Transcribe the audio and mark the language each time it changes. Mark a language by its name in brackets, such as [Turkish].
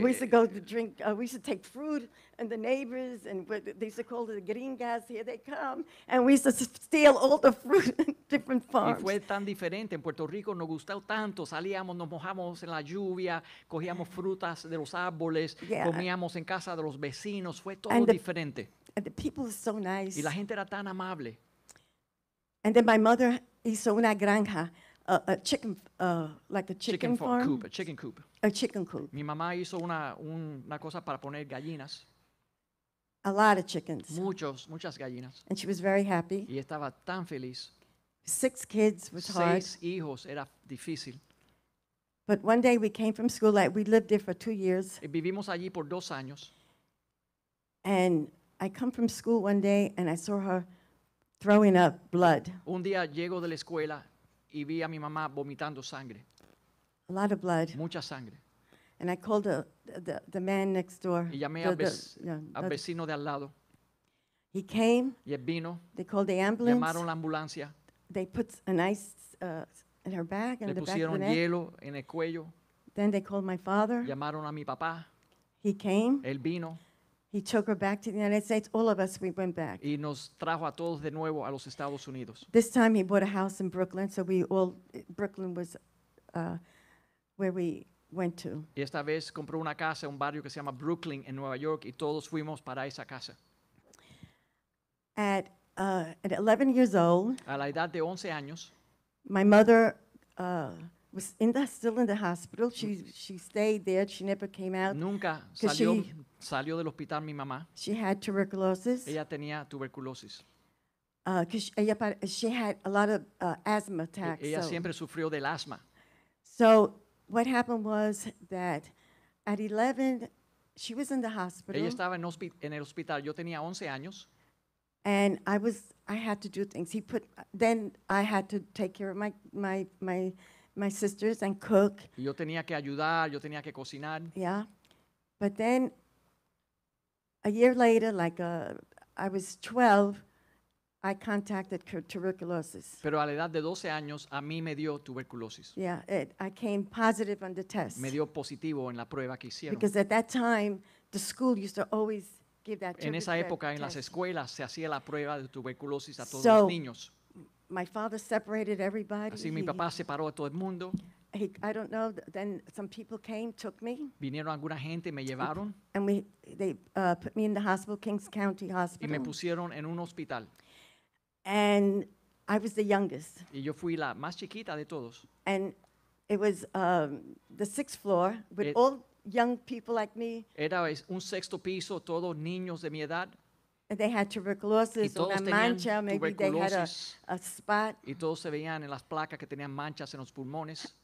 [English] We used to go to drink, we used to take fruit and the neighbors, and they used to call it the gringas, here they come. And we used to steal all the fruit in different [Spanish] y [English] farms. [Spanish] fue tan diferente. En Puerto Rico nos gustó tanto. Salíamos, nos mojamos en la lluvia, cogíamos frutas de los árboles, [English] Yeah. [Spanish] comíamos en casa de los vecinos. Fue todo [English] And the- [Spanish] diferente. [English] And the people were so nice. [Spanish] Y la gente era tan amable. [English] And then my mother [Spanish] hizo una granja, [English] a chicken, like a chicken farm. coop, a chicken coop. A chicken coop. [Spanish] Mi mamá hizo una cosa para poner gallinas, [English] A lot of chickens. [Spanish] muchas gallinas. [English] And she was very happy. [Spanish] Y estaba tan feliz. [English] 6 kids was hard. [Spanish] 6 hijos, era difícil. [English] But one day we came from school, like we lived there for 2 years. [Spanish] Vivimos allí por 2 años. [English] And I come from school one day and I saw her throwing up blood, [Spanish] Un día llego de la escuela y vi a mi mamá vomitando sangre, [English] a lot of blood. [Spanish] mucha sangre. [English] And I called the man next door. [Spanish] Y llamé [English] the- [Spanish] al, [English] the- [Spanish] vec- [English] yeah, [Spanish] al [English] the- [Spanish] vecino de al lado [English] he came, [Spanish] y él vino, [English] they called the ambulance. [Spanish] llamaron la ambulancia, [English] They put an ice in her back, in [Spanish] le [English] the back of the [Spanish] pusieron [English] neck. [Spanish] hielo en el cuello, [English] Then they called my father. [Spanish] llamaron a mi papá, [English] He came. [Spanish] él vino [English] He took her back to the United States. All of us, we went back. [Spanish] y nos trajo a todos de nuevo a los Estados Unidos. [English] This time he bought a house in Brooklyn, so Brooklyn was where we went to. [Spanish] Y esta vez compró una casa en un barrio que se llama Brooklyn en Nueva York y todos fuimos para esa casa. [English] At 11 years old, [Spanish] A la edad de 11 años, [English] my mother was still in the hospital. She stayed there. She never came out. [Spanish] nunca [English] 'Cause [Spanish] salió del hospital mi mamá. [English] She had tuberculosis. [Spanish] Ella tenía tuberculosis. [English] Because she had a lot of asthma attacks. [Spanish] Ella [English] so- [Spanish] siempre sufrió del asma. [English] So what happened was that at 11, she was in the hospital. [Spanish] Ella estaba en el hospital. Yo tenía 11 años [English] And I had to do things. Then I had to take care of my sisters and cook, [Spanish] y yo tenía que ayudar, yo tenía que cocinar. [English] yeah. But then a year later, I was 12, I contacted tuberculosis. [Spanish] Pero a la edad de 12 años a mí me dio tuberculosis. [English] Yeah, I came positive on the test. [Spanish] Me dio positivo en la prueba que hicieron. [English] Because at that time, the school used to always give that [Spanish] En esa [English] that [Spanish] época en las [English] test. [Spanish] escuelas se hacía la prueba de tuberculosis a todos [English] So, [Spanish] los niños. [English] My father separated everybody. [Spanish] Así mi papá separó a todo el mundo. [English] I don't know, then some people came, took me, [Spanish] Vinieron alguna gente, me llevaron [English] and they put me in the hospital, Kings County [Spanish] y me [English] Hospital. [Spanish] pusieron en un hospital. [English] And I was the youngest. [Spanish] Y yo fui la más chiquita de todos. [English] And it was the 6th floor with It- all young people like me. [Spanish] Era un 6º piso, todos niños de mi edad. [English] And they had [Spanish] Y [English] tuberculosis, [Spanish] todos una tenían mancha, [English] maybe they had [Spanish] tuberculosis. [English] a spot. [Spanish] Y todos se veían en las placas que tenían manchas en los pulmones.